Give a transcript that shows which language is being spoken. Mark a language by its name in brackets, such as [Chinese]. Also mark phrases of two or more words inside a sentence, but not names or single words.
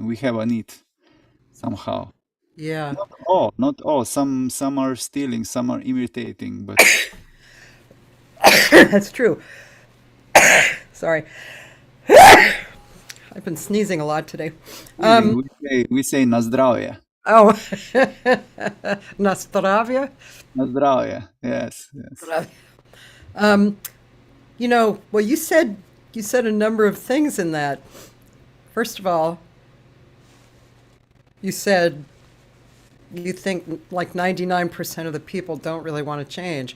[English] We have a need somehow. yeah. Not all. Some are stealing, some are imitating, but That's true. Sorry, I've been sneezing a lot today. stealing. We say [Slovenian] na zdravje. Oh, na zdravje. Na zdravje. [English] Yes, yes. Well, you said a number of things in that. First of all, you said you think like 99% of the people don't really want to change.